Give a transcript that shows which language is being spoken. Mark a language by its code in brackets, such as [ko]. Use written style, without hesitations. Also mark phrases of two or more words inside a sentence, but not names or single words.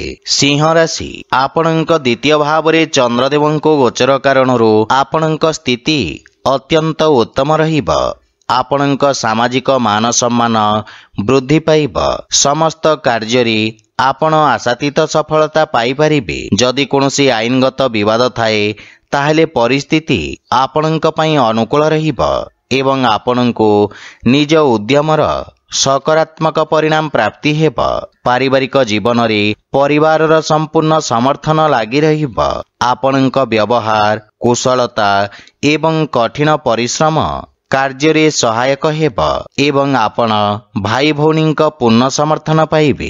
[or] ସିଂହ ରାଶି, ଆପଣଙ୍କ ଦ୍ୱିତୀୟ ଭାବ ରେ ଚନ୍ଦ୍ରଦେବଙ୍କୁ ଗୋଚର କାରଣରୁ ଆପଣଙ୍କ ସ୍ଥିତି ଅତ୍ୟନ୍ତ ଉତ୍ତମ ରହିବ। ଆପଣଙ୍କ ସାମାଜିକ ମାନ ସମ୍ମାନ ବୃଦ୍ଧି ପାଇବ। ସମସ୍ତ କାର୍ଯ୍ୟ ରେ ଆପଣ ଆଶାତୀତ ସଫଳତା ପାଇ ପାରିବେ। ଯଦି କୌଣସି ଆଇନଗତ ବିବାଦ ଥାଏ ତାହେଲେ ପରିସ୍ଥିତି ଆପଣଙ୍କ ପାଇଁ ଅନୁକୂଳ ରହିବ ଏବଂ ଆପଣଙ୍କୁ ନିଜ ଉଦ୍ୟମର ସକାରାତ୍ମକ ପରିଣାମ ପ୍ରାପ୍ତି ହେବ। ପାରିବାରିକ ଜୀବନ ରେ ପରିବାରର ସମ୍ପୂର୍ଣ୍ଣ ସମର୍ଥନ ଲାଗି ରହିବ। ଆପଣଙ୍କ ବ୍ୟବହାର କୁଶଳତା ଏବଂ କଠିନ ପରିଶ୍ରମ କାର୍ଯ୍ୟ ରେ ସହାୟକ ହେବ ଏବଂ ଆପଣ ଭାଇ ଭଉଣୀଙ୍କ ପୂର୍ଣ୍ଣ ସମର୍ଥନ ପାଇବେ।